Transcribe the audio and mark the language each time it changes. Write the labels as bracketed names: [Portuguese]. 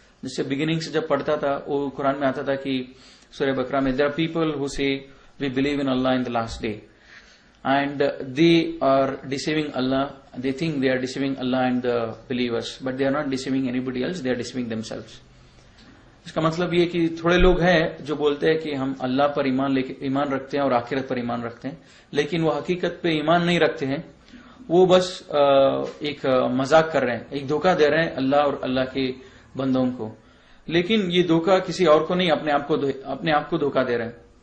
[Hindi] जिससे बिगिनिंग से जब पढ़ता था वो कुरान में आता था कि सूरह बकरा में, [English] There are people who say we believe in Allah in the last day and they are deceiving Allah. They think they are deceiving Allah and the believers, but they are not deceiving anybody else. They are deceiving themselves. [Hindi] इसका मतलब ये कि थोड़े लोग हैं जो बोलते हैं कि हम अल्लाह पर ईमान रखते हैं और आखिरत पर ईमान रखते हैं, लेकिन वो हकीकत पे ईमान नहीं रखते हैं. वो बस एक मजाक कर रहे हैं, एक धोखा दे रहे हैं अल्लाह और अल्लाह के बंदों को. लेकिन ये धोखा किसी और को नहीं, अपने आप को धोखा दे रहे हैं.